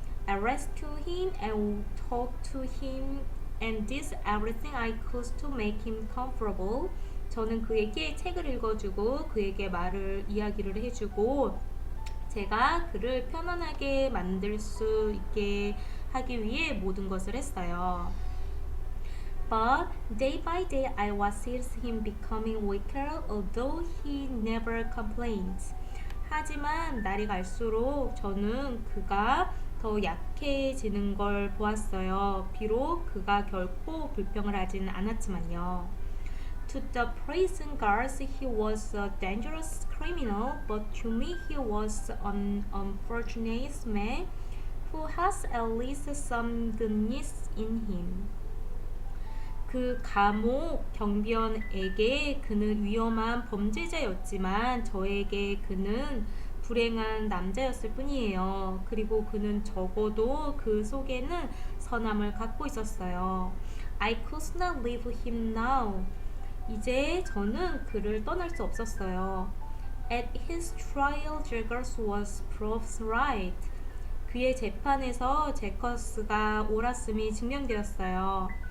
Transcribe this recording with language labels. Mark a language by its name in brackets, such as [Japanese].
[English] I rescued him and talked to him and did everything I could to make him comfortable. [Korean] 저는 그에게 책을 읽어주고 그에게 이야기를 해주고 제가 그를 편안하게 만들 수 있게 하기 위해 모든 것을 했어요. [English] But day by day I was seeing him becoming weaker, although he never complained. [Korean] 하지만 날이 갈수록 저는 그가 더 약해지는 걸 보았어요. 비록 그가 결코 불평을 하지는 않았지만요. [English] To the prison guards, he was a dangerous criminal, but to me, he was an unfortunate man who has at least some goodness in him. [Korean] 그 감옥 경비원에게 그는 위험한 범죄자였지만 저에게 그는 불행한 남자였을 뿐이에요. 그리고 그는 적어도 그 속에는 선함을 갖고 있었어요. [English] I could not leave him now. [Korean] 이제 저는 그를 떠날 수 없었어요. [English] At his trial, Jaggers was proved right. [Korean] 그의 재판에서 제커스가 옳았음이 증명되었어요.